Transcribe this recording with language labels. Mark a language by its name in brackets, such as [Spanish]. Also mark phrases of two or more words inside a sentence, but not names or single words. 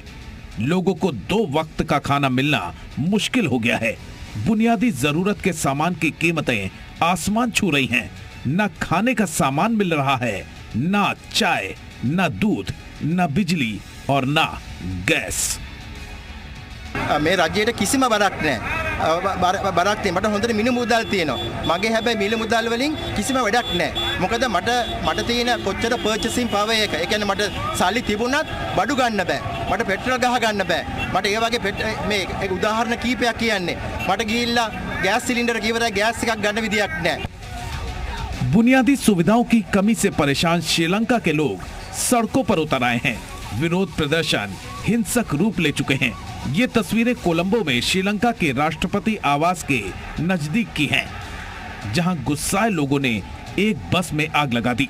[Hindi] लोगों को 2 वक्त का खाना मिलना मुश्किल हो गया है। बुनियादी जरूरत के सामान की कीमतें आसमान छू रही हैं। न खाने का सामान मिल रहा है, न चाय, न दूध, न बिजली और न गैस। [Sinhala] මේ රජයට කිසිම බරක් නැහැ. බරක් තියෙන මට හොඳට මිල මුදල් තියෙනවා. මගේ හැබැයි මිල මුදල් වලින් කිසිම වැඩක් නැහැ. මොකද මට තියෙන කොච්චර [English] purchasing power [Sinhala] එක. ඒ කියන්නේ මට සල්ලි තිබුණත් බඩු ගන්න බෑ. මට පෙට්‍රල් ගහ ගන්න බෑ. මට ඒ වගේ මේ එක උදාහරණ කීපයක් කියන්නේ. මට ගිහිල්ලා [English] gas cylinder [Sinhala] කිව්වරයි ගෑස් එකක් ගන්න විදියක් නැහැ. [Hindi] बुनियादी सुविधाओं की कमी से परेशान श्रीलंका के लोग सड़कों पर उतर आए हैं। विरोध प्रदर्शन हिंसक रूप ले चुके हैं। ये तस्वीरें कोलंबो में श्रीलंका के राष्ट्रपति आवास के नजदीक की हैं, जहां गुस्साए लोगों ने एक बस में आग लगा दी।